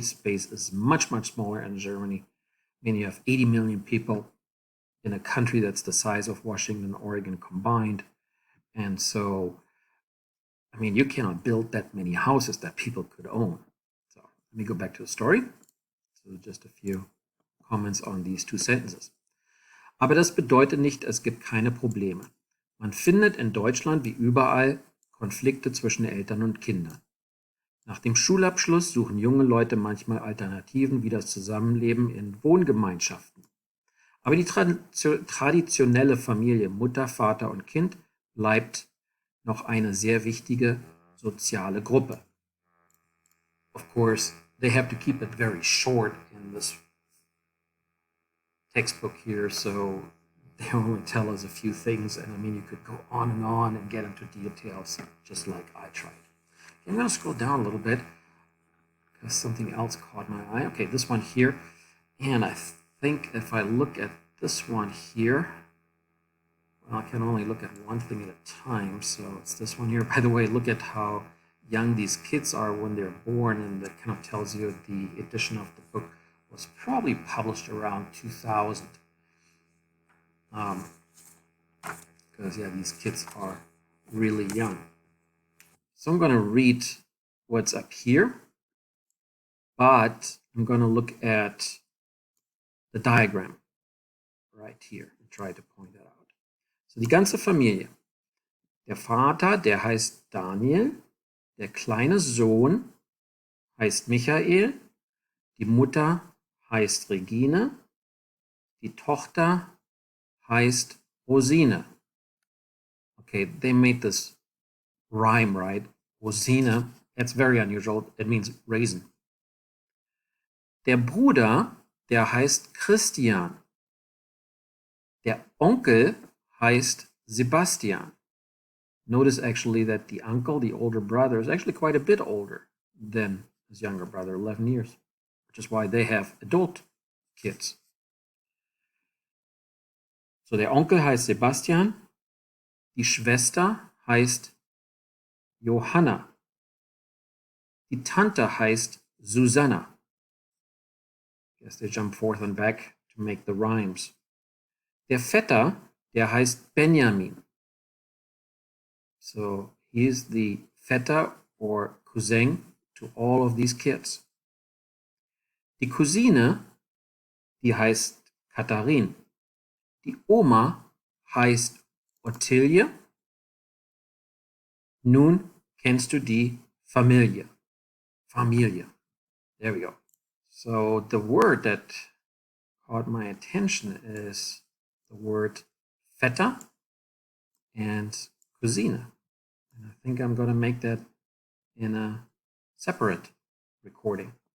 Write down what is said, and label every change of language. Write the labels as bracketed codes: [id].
[en] Space is much, much smaller in Germany. I mean, you have 80 million people in a country that's the size of Washington and Oregon combined. And so, I mean, you cannot build that many houses that people could own. So let me go back to the story. So just a few comments on these two sentences. [de] Aber das bedeutet nicht, es gibt keine Probleme. Man findet in Deutschland wie überall Konflikte zwischen Eltern und Kindern. Nach dem Schulabschluss suchen junge Leute manchmal Alternativen wie das Zusammenleben in Wohngemeinschaften. Aber die traditionelle Familie Mutter, Vater und Kind bleibt noch eine sehr wichtige soziale Gruppe. [en] Of course, they have to keep it very short in this textbook here, so they only tell us a few things, and I mean, you could go on and get into details, just like I tried. Okay, I'm going to scroll down a little bit because something else caught my eye. Okay, this one here, and I think if I look at this one here. Well, I can only look at one thing at a time, so it's this one here. By the way, look at how young these kids are when they're born, and that kind of tells you the edition of the book was probably published around 2000. Because yeah, these kids are really young. So I'm going to read what's up here, but I'm going to look at the diagram right here and try to point that out. [de] So die ganze Familie. Der Vater, der heißt Daniel, der kleine Sohn heißt Michael, die Mutter heißt Regine, die Tochter heißt Rosine. [en] Okay, they made this rhyme, right? Rosine, that's very unusual. It means raisin. [de] Der Bruder, der heißt Christian. Der Onkel heißt Sebastian. [en] Notice actually that the uncle, the older brother, is actually quite a bit older than his younger brother, 11 years, which is why they have adult kids. [de] So der Onkel heißt Sebastian, die Schwester heißt Johanna, die Tante heißt Susanna. [en] I guess they jump forth and back to make the rhymes. [de] Der Vetter, der heißt Benjamin. [en] So he is the Vetter or cousin to all of these kids. [de] Die Cousine, die heißt Katharin. Die Oma heißt Ottilie. Nun kennst du die Familie. [en] Familie. There we go. So the word that caught my attention is the word Vetter and Cousine. And I think I'm going to make that in a separate recording.